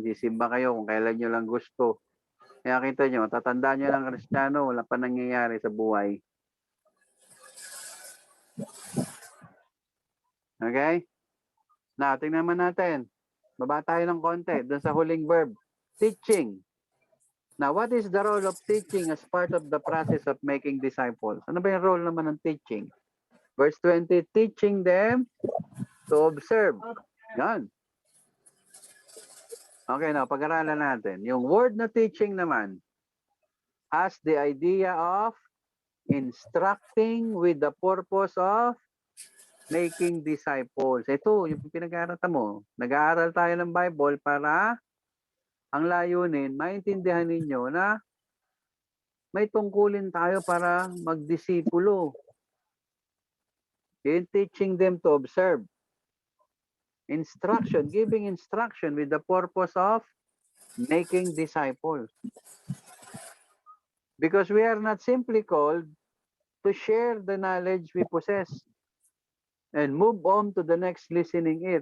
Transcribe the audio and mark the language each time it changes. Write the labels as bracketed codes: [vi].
[tl] Sisimba kayo kung kailan nyo lang gusto. Kaya kita nyo, tatandaan nyo lang Kristiyano, wala pa nangyayari sa buhay. Okay? Na, tingnan naman natin. Baba tayo ng konti doon sa huling verb. [en] Teaching. Now, what is the role of teaching as part of the process of making disciples? [tl] Ano ba yung role naman ng teaching? Verse 20, [en] teaching them to observe. [tl] Yan. [en] Okay, now, [tl] pag-aralan natin. Yung word na teaching naman [en] has the idea of instructing with the purpose of making disciples. [tl] Ito, yung pinag-aaral mo. Nag-aaral tayo ng Bible para ang layunin, maintindihan ninyo na may tungkulin tayo para magdisipulo. [en] In teaching them to observe. Instruction, giving instruction with the purpose of making disciples. Because we are not simply called to share the knowledge we possess and move on to the next listening ear.